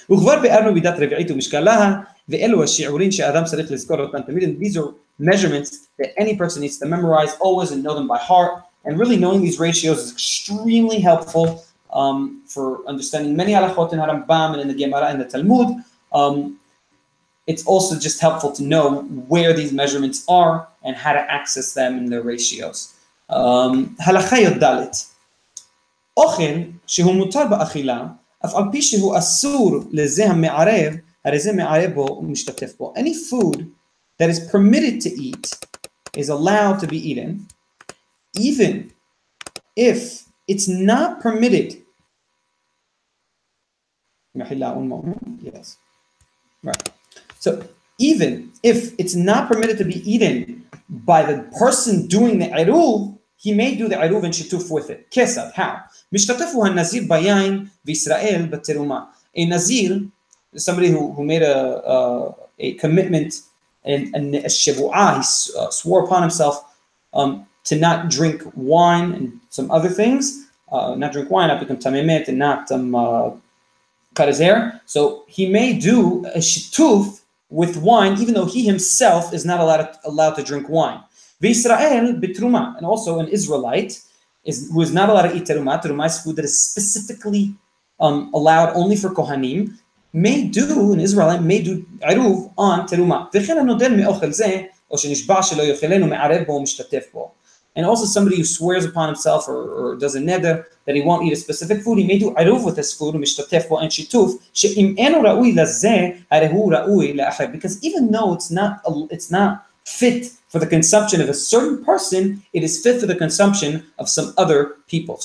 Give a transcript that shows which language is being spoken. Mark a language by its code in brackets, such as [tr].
[he] וכבר ביארנו מידת רביעית ומשקלה, ואלו השיעורים שאדם צריך לזכור אותם תמיד, [en] and these are measurements that any person needs to memorize always and know them by heart, and really knowing these ratios is extremely helpful for understanding many halachot in Harambam and in the Gemara and the Talmud. It's also just helpful to know where these measurements are and how to access them in their ratios. [he] הלכה י"ד אוכל שהוא מותר באכילה, אף על פי שהוא אסור לזה המערב, הרי זה מערב בו ומשתתף בו. [en] Any food that is permitted to eat is allowed to be eaten, even if it's not permitted. Yes. Right. So even if it's not permitted to be eaten by the person doing the eruv, he may do the eruv and shituf with it. Kesad, how? [he] משתתף הנזיר ביין וישראל בתרומה. [en] A nazir, somebody who made a commitment and a shevu'ah, he swore upon himself to not drink wine and some other things, not drink wine, not become tamemet, and not cut his hair. So he may do a shituf with wine, even though he himself is not allowed to drink wine. [he] V'Yisrael b'truma, [en] and also an Israelite who is not allowed to eat teruma. Teruma is food that is specifically allowed only for kohanim. An Israelite may do eruv on teruma. [he] וכן הנודל מאוכל זה, או שנשבע שלא יאכלנו מערב בו ומשתתף בו. [en] And also somebody who swears upon himself or does a neder that he won't eat a specific food, he may do eruv with this food, [he] ומשתתף בו, [en] and shituf, [he] שאם אינו ראוי לזה, הרי הוא ראוי לאחר. [en] Because even though it's not fit for the consumption of a certain person, it is fit for the consumption of some other people.